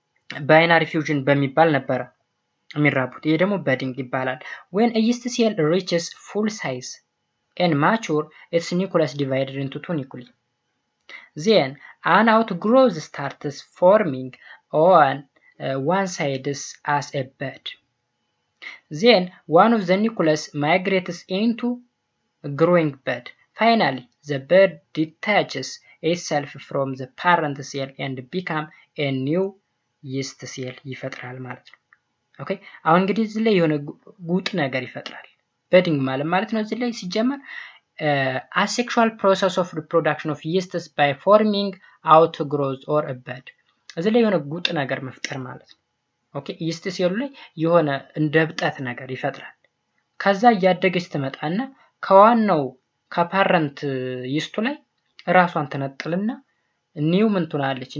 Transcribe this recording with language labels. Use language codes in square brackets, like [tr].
[am] ባይናሪ ፊውዥን በሚባል ነበረ የሚራቡት። ይሄ ደግሞ በዲንግ ይባላል። [en] when a yeast cell reaches full size and mature its nucleus divided into two nuclei. Then an outgrowth starts forming on one side as a bud. Then one of the nucleus migrates into a growing bud. Finally, the bud detaches itself from the parent cell and become a new yeast cell [am] ይፈጥራል ማለት ነው። ኦኬ አሁን እንግዲህ እዚህ ላይ የሆነ ጉጥ ነገር ይፈጥራል። በዲንግ ማለት ነው እዚህ ላይ ሲጀመር [en] asexual process of reproduction of yeasts by forming outgrowth or a bud [am] እዚህ ላይ የሆነ ጉጥ ነገር መፍጠር ማለት ነው። ኦኬ ይስት ሴሉ ላይ የሆነ እንደ ብጠት ነገር ይፈጥራል። ከዛ እያደገች ትመጣና ከዋናው ከፓረንት ይስቱ ላይ ራሷን ትነጥልና ኒው ምን ትሆናለች?